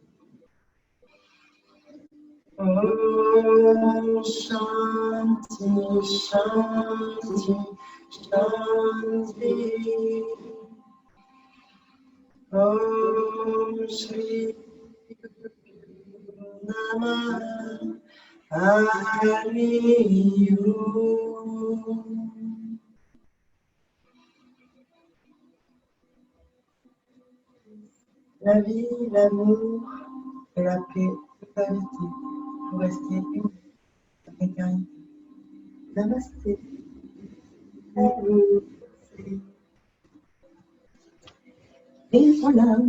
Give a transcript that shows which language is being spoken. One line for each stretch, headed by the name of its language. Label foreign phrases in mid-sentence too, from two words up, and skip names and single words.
Sanskrit: Om Shanti, Shanti, Shanti. Om Shri Namah Hari Om.
French: La vie, l'amour et la paix vous inviter pour rester unis avec un. Namasté. Et voilà.